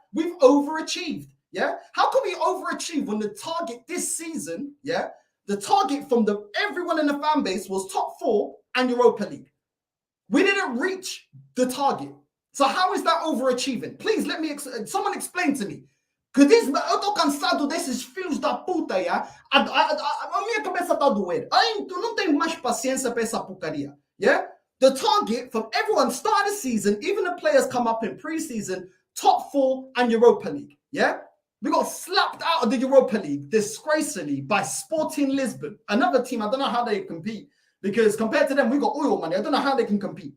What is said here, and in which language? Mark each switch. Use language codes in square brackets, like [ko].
[en] We've overachieved. Yeah? How can we overachieve when the target this season, yeah, the target from everyone in the fan base was top 4 and Europa League. We didn't reach the target. So how is that overachieving? Please let me, someone explain to me. Because this, [pt] eu tô cansado desses filhos da puta, yeah? A minha cabeça tá doendo. Eu não tenho mais paciência para essa porcaria, yeah? [en] The target from everyone start the season, even the players come up in pre-season, top 4 and Europa League, yeah? We got slapped out of the Europa League disgracefully by Sporting Lisbon. Another team, I don't know how they compete. Because compared to them, we got oil money. I don't know how they can compete.